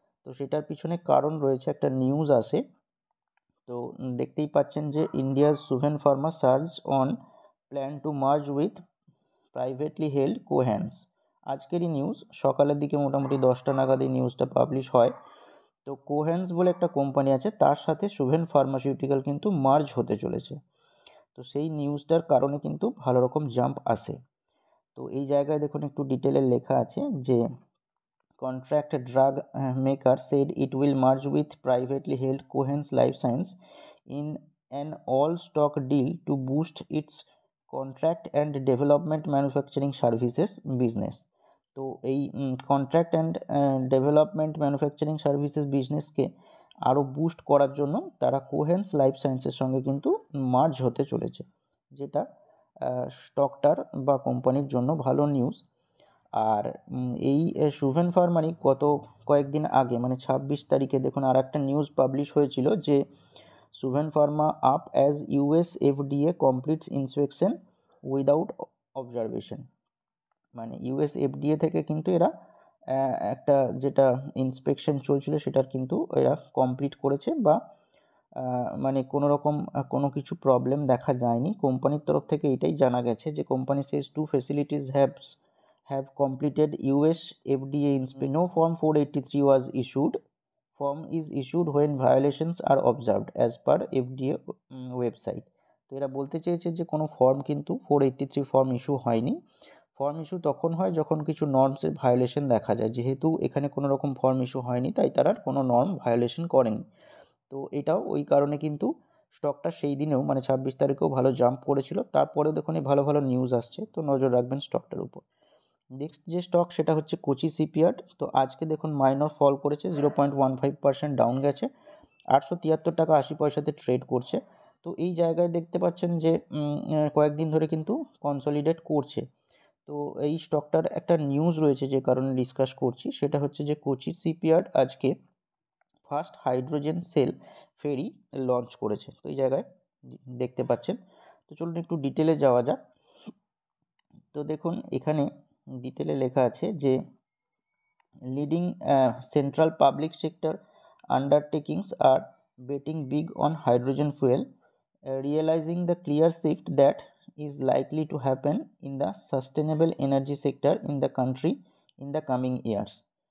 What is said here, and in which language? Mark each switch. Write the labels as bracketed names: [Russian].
[Bangla] তো সেটার পিছনে কারণ রয়েছে, একটা নিউজ আসে। তো দেখতেই পাচ্ছেন যে ইন্ডিয়ার Suven Pharma [English] Surge on plan to merge with privately held Cohance. [Bangla] আজকেরই news, সকালের দিকে মোটামুটি 10টা নাগাদ এই নিউজটা পাবলিশ হয়। তো কোহ্যান্স বলে একটা কোম্পানি আছে, তার সাথে সুভেন ফার্মাসিউটিক্যাল কিন্তু মার্জ হতে চলেছে। তো সেই নিউজটার কারণে কিন্তু ভালো রকম জাম্প আসে। তো এই জায়গায় দেখুন একটু ডিটেলে লেখা আছে যে [English] contract drug maker said it will merge with privately held Cohance Life Science in an all-stock deal to boost its contract and development manufacturing services business. [Bangla] তো এই contract and development manufacturing services বিজনেসকে আরও boost করার জন্য তারা কোহেন্স life সায়েন্সের সঙ্গে কিন্তু merge হতে চলেছে, যেটা স্টকটার বা কোম্পানির জন্য ভালো নিউজ। আর এই সুভেন ফার্মারই গত কয়েকদিন আগে মানে 26 তারিখে দেখুন আর একটা নিউজ পাবলিশ হয়েছিল যে Suven Pharma [English] Up as US FDA completes inspection without observation. [Bangla] মানে ইউএস এফডিএ থেকে কিন্তু এরা একটা যেটা ইন্সপেকশন চলছিল সেটার কিন্তু এরা কমপ্লিট করেছে, বা মানে কোনো রকম কোনো কিছু প্রবলেম দেখা যায়নি। কোম্পানির তরফ থেকে এটাই জানা গেছে যে company [English] Says 2 facilities have completed US FDA inspection. No Form 483 was issued. Form is issued when violations are observed as per FDA website. [Bangla] তো এরা বলতে চেয়েছে যে কোনো ফর্ম কিন্তু 483 ফর্ম ইস্যু হয়নি। ফর্ম ইস্যু তখন হয় যখন কিছু নর্মসের ভায়োলেশন দেখা যায়। যেহেতু এখানে কোনো রকম ফর্ম ইস্যু হয়নি, তাই তারা কোনো নর্ম ভায়োলেশন করেনি। তো এটাও ওই কারণে কিন্তু স্টকটা সেই দিনেও মানে 26 তারিখেও ভালো জাম্প করেছিল। তারপরেও দেখুন এই ভালো ভালো নিউজ আসছে, তো নজর রাখবেন স্টকটার উপর। নেক্সট যে স্টক সেটা হচ্ছে কোচি শিপইয়ার্ড। তো আজকে দেখুন মাইনর ফল করেছে, 0.15% ডাউন গেছে, 873 টাকা 80 পয়সাতে ট্রেড করছে। তো এই জায়গায় দেখতে পাচ্ছেন যে কয়েকদিন ধরে কিন্তু কনসলিডেট করছে। তো এই স্টকটার একটা নিউজ রয়েছে যে কারণে ডিসকাস করছি, সেটা হচ্ছে যে কোচি শিপইয়ার্ড আজকে ফার্স্ট হাইড্রোজেন সেল ফেরি লঞ্চ করেছে। তো এই জায়গায় দেখতে পাচ্ছেন। তো চলুন একটু ডিটেলে যাওয়া যাক। তো দেখুন এখানে ডিটেলে লেখা আছে যে [English] Leading central public sector undertakings are betting big on hydrogen fuel, realizing the clear shift that is likely to happen in the sustainable energy sector in the country in the coming years.